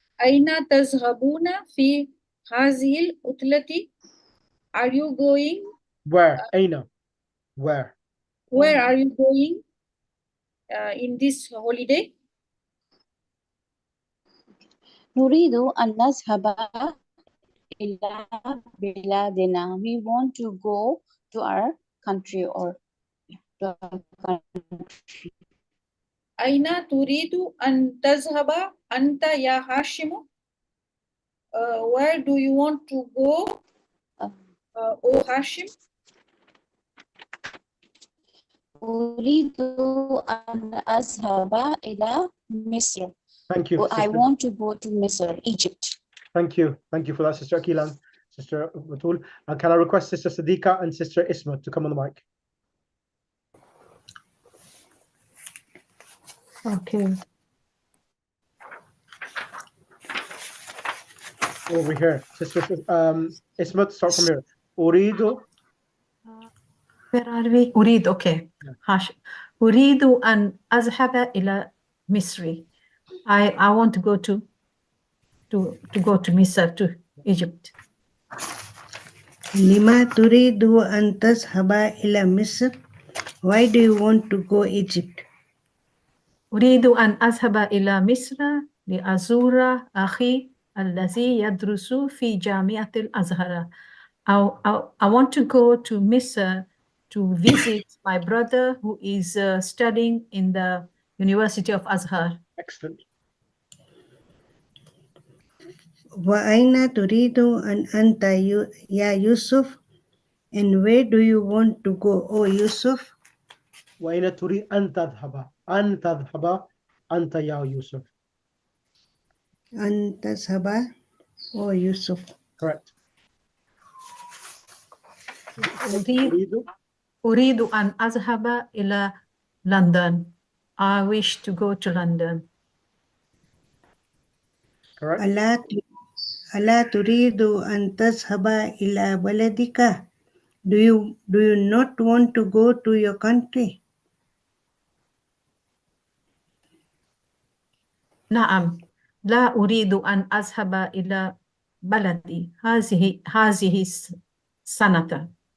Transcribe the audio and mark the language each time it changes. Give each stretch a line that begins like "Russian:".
Arabic: أين تذهبون في هذه العطلة?
English: Are you going? Where? أين? Where? Where are you going in this holiday?
Arabic: نريد أن نذهب إلى بلادنا.
English: We want to go to our country or to our country.
Arabic: أين تريد أن تذهب أنت يا هاشم?
English: Where do you want to go, O Hashim?
Arabic: أريد أن أذهب إلى مصر.
English: Thank you, I sister. want to go to Misr, Egypt. Thank you. Thank you for that, Sister Akilan, Sister Batul. And can I request Sister Sadiqa and Sister Isma to come on the mic? Okay. Over here. Sister Isma, start from here.
Arabic: Uridu.
English: Where are we?
Arabic: أريد. Okay. هاش. أريد أن أذهب إلى مصر.
English: I want to go to Misr, to Egypt.
Arabic: لما تريد أن تذهب إلى مصر?
English: Why do you want to go Egypt?
Arabic: أريد أن أذهب إلى مصر لأزور أخي الذي يدرس في جامعة الأزهر.
English: I want to go to Misr to visit my brother who is studying in the University of Azhar. Excellent.
Arabic: وأين تريد أن أنت يا يوسف?
English: And where do you want to go, oh Yusuf?
Arabic: وأين تريد أن تذهب؟ أن تذهب أنت يا يوسف. أن تذهب, oh Yusuf.
English: Correct.
Arabic: أريد أن أذهب إلى London.
English: I wish to go to London. Correct.
Arabic: ألا تريد أن تذهب إلى بلدك?
English: Do you not want to go to your country?
Arabic: نعم، لا أريد أن أذهب إلى بلدي هذه السنة.